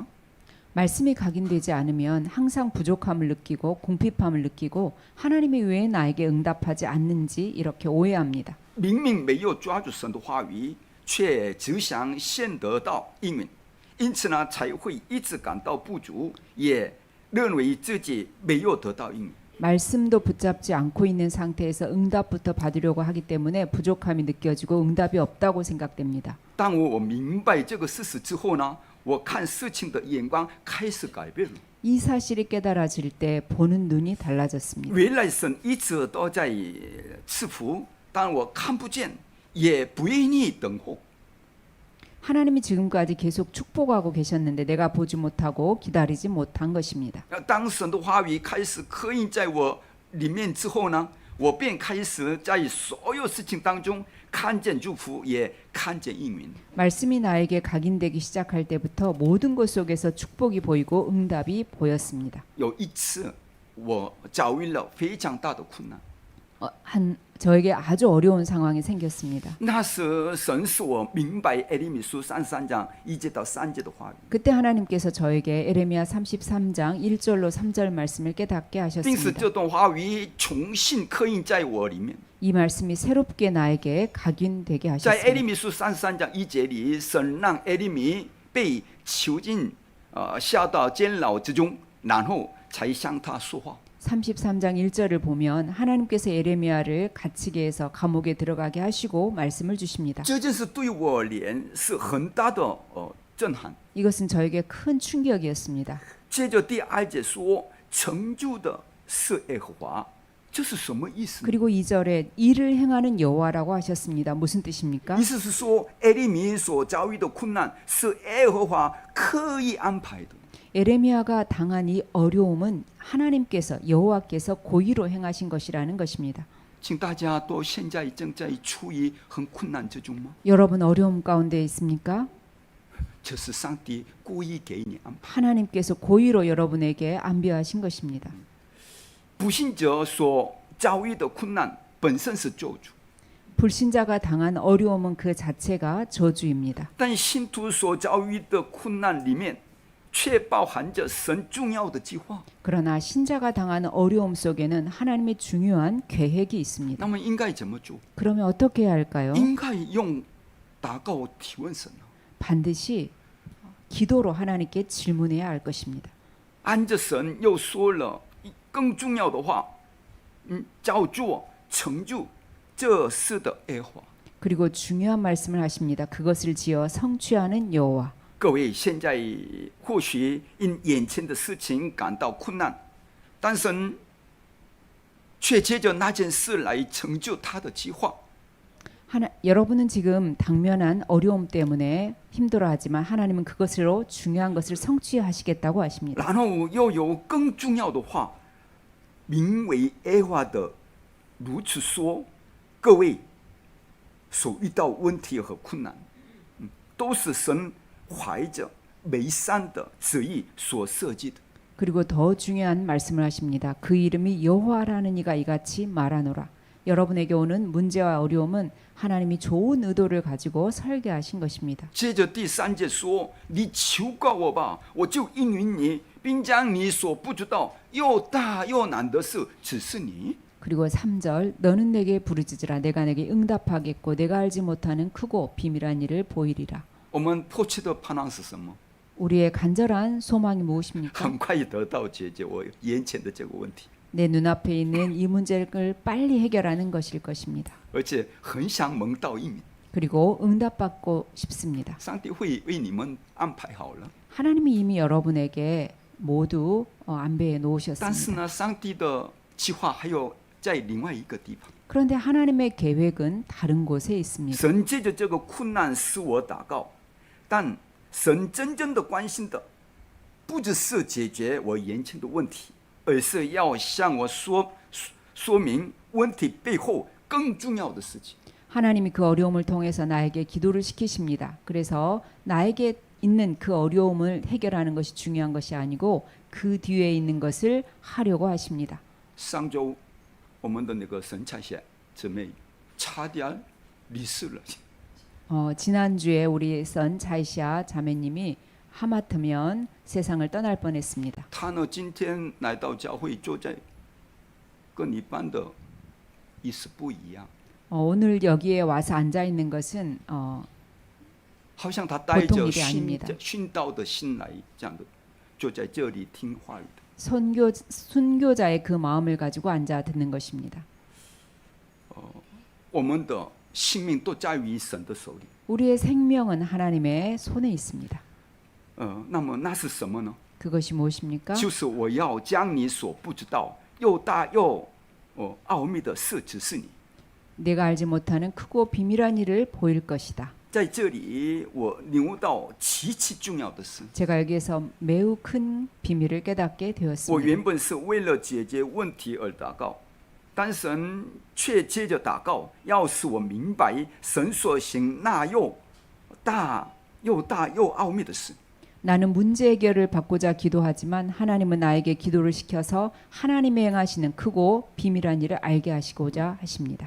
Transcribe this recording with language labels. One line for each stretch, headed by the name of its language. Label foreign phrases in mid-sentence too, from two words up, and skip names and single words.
Korean: 말씀이 각인되지 않으면 항상 부족함을 느끼고 궁핍함을 느끼고 하나님이 왜 나에게 응답하지 않는지 이렇게 오해합니다.
Chinese: 明明没有抓住神的话语，却只想先得到应允，因此呢，才会一直感到不足，也认为自己没有得到应允。
Korean: 말씀도 붙잡지 않고 있는 상태에서 응답부터 받으려고 하기 때문에 부족함이 느껴지고 응답이 없다고 생각됩니다.
Chinese: 当我明白这个事实之后呢，我看事情的眼光开始改变了。
Korean: 이 사실이 깨달아질 때 보는 눈이 달라졌습니다.
Chinese: 原来神一直都在赐福，但我看不见，也不愿意等候。
Korean: 하나님이 지금까지 계속 축복하고 계셨는데 내가 보지 못하고 기다리지 못한 것입니다.
Chinese: 当神的话语开始刻印在我里面之后呢，我便开始在所有事情当中看见祝福，也看见应允。
Korean: 말씀이 나에게 각인되기 시작할 때부터 모든 것 속에서 축복이 보이고 응답이 보였습니다.
Chinese: 有一次，我遭遇了非常大的困难，
Korean: 저에게 아주 어려운 상황이 생겼습니다.
Chinese: 那时神使我明白耶利米书33章1节到3节的话语，
Korean: 그때 하나님께서 저에게 에레미야 33장 1절로 3절 말씀을 깨닫게
Chinese: 并使
Korean: 하셨습니다.
Chinese: 这段话语重新刻印在我里面。
Korean: 이 말씀이 새롭게 나에게 각인되게
Chinese: 在耶利
Korean: 하셨습니다.
Chinese: 米书33章1节里，神让耶利米被囚禁，下到监牢之中，然后才向他说话。
Korean: 33장 1절을 보면 하나님께서 예레미야를 갇히게해서 감옥에 들어가게 하시고 말씀을 주십니다.
Chinese: 这件事对我而言是很大的震撼。
Korean: 이것은 저에게 큰 충격이었습니다.
Chinese: 接着第2节说，成就的是耶和华，这是什么意思呢？
Korean: 그리고 2절에 이를 행하는 여호와라고 하셨습니다. 무슨 뜻입니까?
Chinese: 意思是说，耶利米所遭遇的困难是耶和华刻意安排的。
Korean: 에레미야가 당한 이 어려움은 하나님께서 여호와께서 고의로 행하신 것이라는 것입니다.
Chinese: 请大家都现在正在处于很困难之中吗？
Korean: 여러분 어려움 가운데 있습니까?
Chinese: 这是上帝故意给你安排。
Korean: 하나님께서 고의로 여러분에게 안배하신 것입니다.
Chinese: 不信者所遭遇的困难本身是救主，
Korean: 불신자가 당한 어려움은 그 자체가 저주입니다.
Chinese: 但信徒所遭遇的困难里面，却包含着神重要的计划。
Korean: 그러나 신자가 당하는 어려움 속에는 하나님의 중요한 계획이 있습니다.
Chinese: 那么应该怎么做？
Korean: 그러면 어떻게 해야 할까요?
Chinese: 应该用祷告提问神。
Korean: 반드시 기도로 하나님께 질문해야 할 것입니다.
Chinese: 按着神又说了更重要的话，叫做成就这事的耶和华。
Korean: 그리고 중요한 말씀을 하십니다. 그것을 지어 성취하는 여호와.
Chinese: 各位现在或许因眼前的事情感到困难，但神却借着那件事来成就他的计划。
Korean: 여러분은 지금 당면한 어려움 때문에 힘들어하지만 하나님은 그것으로 중요한 것을 성취하시겠다고 하십니다.
Chinese: 然后又有更重要的话，名为耶和华的如此说：各位所遇到问题和困难，都是神怀着美善的旨意所设计的。
Korean: 그리고 더 중요한 말씀을 하십니다. 그 이름이 여호와라는 이가 이같이 말하노라. 여러분에게 오는 문제와 어려움은 하나님이 좋은 의도를 가지고 설계하신 것입니다.
Chinese: 接着第3节说：你求告我吧，我就应允你，并将你所不知道又大又难的事指示你。
Korean: 그리고 3절 너는 내게 부르짖으라 내가 내게 응답하겠고 내가 알지 못하는 크고 비밀한 일을 보이리라.
Chinese: 我们迫切的盼望是什么？
Korean: 우리의 간절한 소망이 무엇입니까?
Chinese: 很快得到解决我眼前的这个问题，
Korean: 내 눈앞에 있는 이 문제를 빨리 해결하는 것일 것입니다.
Chinese: 而且很想蒙到应允。
Korean: 그리고 응답받고 싶습니다.
Chinese: 上帝会为你们安排好了。
Korean: 하나님이 이미 여러분에게 모두 안배해
Chinese: 但是
Korean: 놓으셨습니다.
Chinese: 呢，上帝的计划还有在另外一个地方。
Korean: 그런데 하나님의 계획은 다른 곳에 있습니다.
Chinese: 神借着这个困难使我祷告，但神真正的关心的，不只是解决我眼前的问题，而是要向我说明问题背后更重要的事情。
Korean: 하나님이 그 어려움을 통해서 나에게 기도를 시키십니다. 그래서 나에게 있는 그 어려움을 해결하는 것이 중요한 것이 아니고 그 뒤에 있는 것을 하려고 하십니다.
Chinese: 上周我们的那个神差遣姊妹差点离世了。
Korean: 지난주에 우리 선 차이샤 자매님이 하마터면 세상을 떠날 뻔했습니다.
Chinese: 他呢，今天来到教会，坐在跟一般的意思不一样，
Korean: 오늘 여기에 와서 앉아 있는 것은
Chinese: 好像他带着
Korean: 보통 일이 아닙니다.
Chinese: 殉道的心来，这样的坐在这里听话语的。
Korean: 순교자의 그 마음을 가지고 앉아 듣는 것입니다.
Chinese: 我们的性命都在于神的手里。
Korean: 우리의 생명은 하나님의 손에 있습니다.
Chinese: 那么那是什么呢？
Korean: 그것이 무엇입니까?
Chinese: 就是我要将你所不知道又大又奥秘的事指示你。
Korean: 내가 알지 못하는 크고 비밀한 일을 보일 것이다.
Chinese: 在这里，我领悟到极其重要的事。
Korean: 제가 여기에서 매우 큰 비밀을 깨닫게
Chinese: 我
Korean: 되었습니다.
Chinese: 原本是为了解决问题而祷告，但神却借着祷告，要使我明白神所行那又大又奥秘的事。
Korean: 나는 문제 해결을 받고자 기도하지만 하나님은 나에게 기도를 시켜서 하나님이 행하시는 크고 비밀한 일을 알게 하시고자 하십니다.